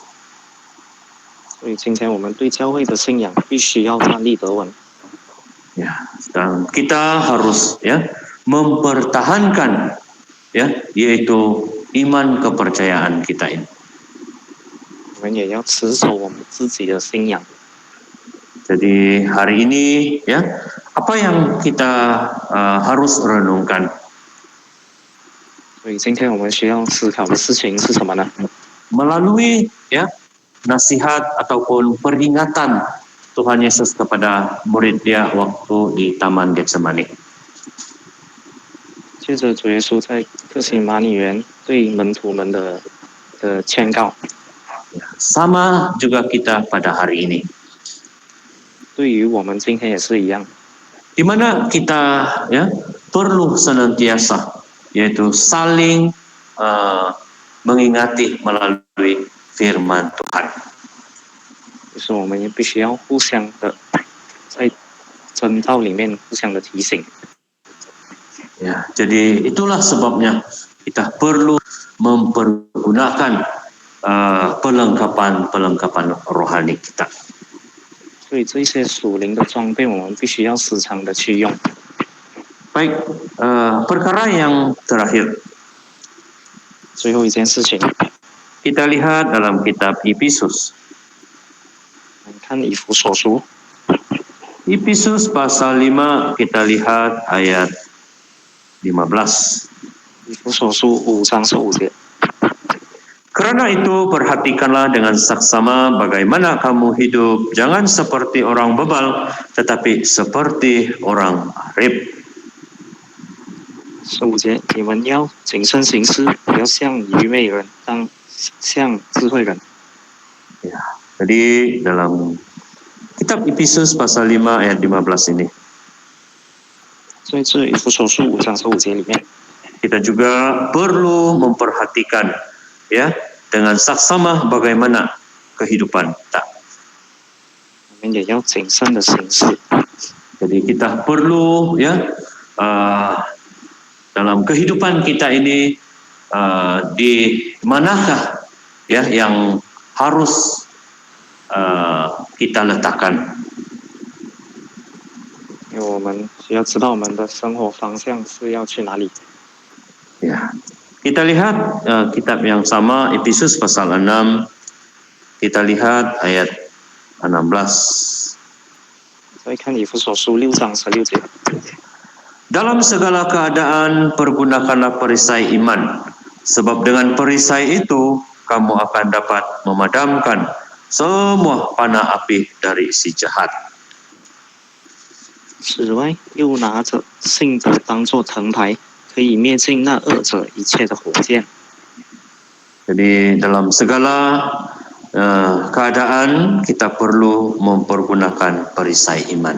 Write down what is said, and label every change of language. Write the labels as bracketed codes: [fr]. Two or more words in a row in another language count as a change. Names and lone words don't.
[zh] 所以今天我们对教会的信仰必须要站立得稳。 [id] Ya, dan kita harus mempertahankan ya, yaitu iman kepercayaan kita ini. [zh] 我们也要持守我们自己的信仰。 [id] Jadi hari ini ya, apa yang kita harus renungkan? [zh] 所以今天我们需要思考的事情是什么呢？ [id] Melalui ya nasihat ataupun peringatan Tuhan Yesus kepada murid dia waktu di Taman Getsemani. [zh] 接着主耶稣在客西马尼园对门徒们的劝告， [id] Sama juga kita pada hari ini. [zh] 对于我们今天也是一样。 [id] Di mana kita ya perlu senantiasa yaitu saling mengingati melalui firman Tuhan. [zh] 就是我们也必须要互相的在真道里面互相的提醒。 [id] Ya, jadi itulah sebabnya kita perlu mempergunakan perlengkapan rohani kita. [zh] 所以这些属灵的装备，我们必须要时常的去用。 [id] Baik, perkara yang terakhir [zh] 最后一件事情， [id] kita lihat dalam kitab Efesus. [zh] 我们看以弗所书， [id] Efesus pasal 5 kita lihat ayat 15. [zh] 以弗所书5章15节。 [id] Karena itu perhatikanlah dengan saksama bagaimana kamu hidup, jangan seperti orang bebal, tetapi seperti orang arif. [zh] 15 节，你们要谨慎行事，不要像愚昧人，当像智慧人。 [id] Ya, jadi dalam kitab Efesus pasal 5 ayat 15 ini [zh] 所以这以弗所书5章15节里面， [id] kita juga perlu memperhatikan ya dengan saksama bagaimana kehidupan kita. [zh] 我们也要谨慎的行事。 [id] Jadi kita perlu ya dalam kehidupan kita ini di manakah ya yang harus kita letakkan. [zh] 因为我们需要知道我们的生活方向是要去哪里。 [id] Ya, kita lihat kitab yang sama Efesus pasal 6, kita lihat ayat 16. [zh] 再看以弗所书6章16节， [id] Dalam segala keadaan pergunakanlah perisai iman, sebab dengan perisai itu kamu akan dapat memadamkan semua panah api dari si jahat. [zh] 此外又拿着信德当作藤牌，可以灭尽那恶者一切的火箭。 [id] Jadi dalam segala keadaan kita perlu mempergunakan perisai iman.